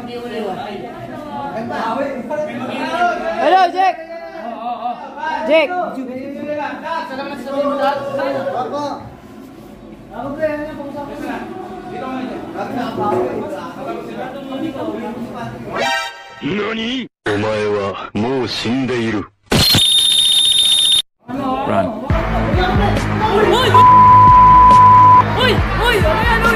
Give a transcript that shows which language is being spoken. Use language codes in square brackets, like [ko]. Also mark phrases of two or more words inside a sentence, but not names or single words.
[en] Hello, Jack! Jack! [tl] Opo. [ja] 何？お前はもう死んでいる。 [en] Run. [tl] Uy! Uy! Ano yan? Uy!